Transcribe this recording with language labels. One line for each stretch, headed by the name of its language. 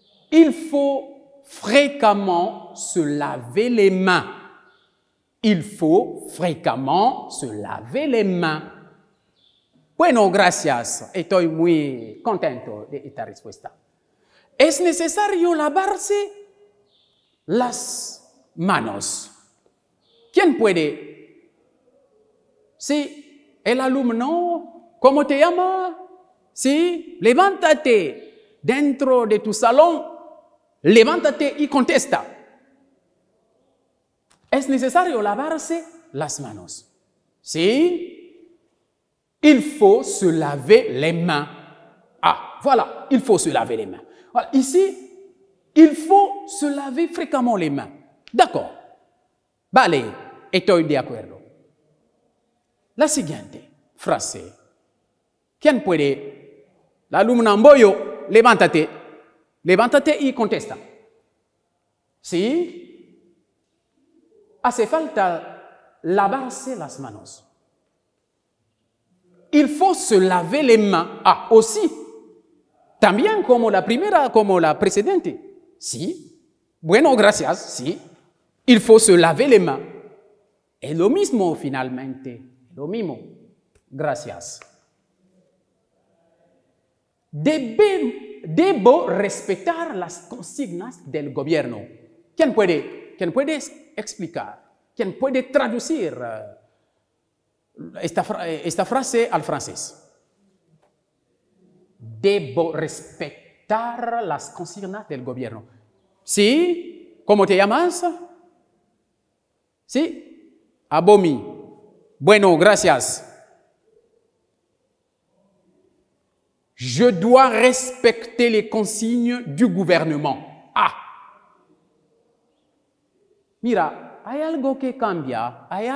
French: Il faut fréquemment se laver les mains. Il faut fréquemment se laver les mains.
Spanish: Bueno, gracias. Estoy muy contento de esta respuesta. Es necesario lavarse las manos. ¿Quién puede? Sí, el alumno, ¿cómo te llama? Sí, levántate dentro de tu salón, levántate y contesta. Es necesario lavarse las manos. Sí,
French: il faut se laver les mains. Ah, voilà, il faut se laver les mains. Voilà, ici, il faut se laver fréquemment les mains. D'accord.
Spanish: Vale, estoy de acuerdo. La siguiente frase. ¿Quién puede alumno Amboyo, levántate. Levántate y contesta. ¿Sí? Hace falta lavarse las manos.
French: Il faut se laver les mains. Ah, aussi.
Spanish: También como la primera, como la precedente. Sí. Bueno, gracias. Sí. Il faut se laver les mains. Es lo mismo finalmente. Lo mismo. Gracias. Debo respetar las consignas del gobierno. ¿Quién puede explicar? ¿Quién puede traducir esta frase al francés? Debo respetar las consignas del gobierno. ¿Sí? ¿Cómo te llamas? ¿Sí? Abomi. Bueno, gracias.
French: Je dois respecter les consignes du gouvernement. Ah.
Spanish: Mira, hay algo que cambia.